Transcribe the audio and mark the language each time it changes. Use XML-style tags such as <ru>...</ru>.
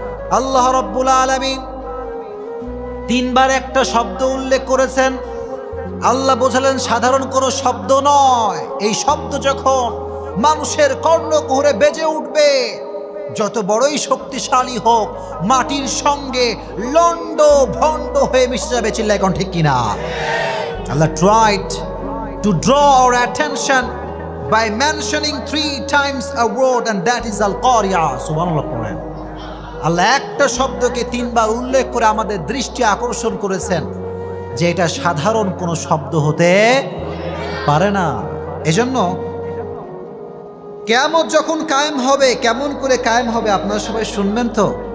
<bn>আল্লাহ রাব্বুল আলামিন তিনবার একটা শব্দ উল্লেখ করেছেন। আল্লাহ বোঝালেন সাধারণ কোনো শব্দ নয়। এই শব্দ যখন মানুষের কর্ণকুহরে বেজে উঠবে, যত বড়ই শক্তিশালী হোক, মাটির সঙ্গে লন্ড ভন্ড হয়ে মিশে যাবে। চিল্লায় কোন ঠিক কিনা?</bn> <en>Allah tried to draw our attention by mentioning 3 times a word, and that is al-Qari'ah.</en> <bn>Subhanallah পড়েন। আল্লাহ একটা শব্দকে 3 বার উল্লেখ করে আমাদের দৃষ্টি আকর্ষণ করেছেন যে এটা সাধারণ কোনো শব্দ হতে পারে না। এজন্য কিয়ামত যখন কায়েম হবে, কেমন করে কায়েম হবে আপনারা সবাই শুনবেন তো?</bn>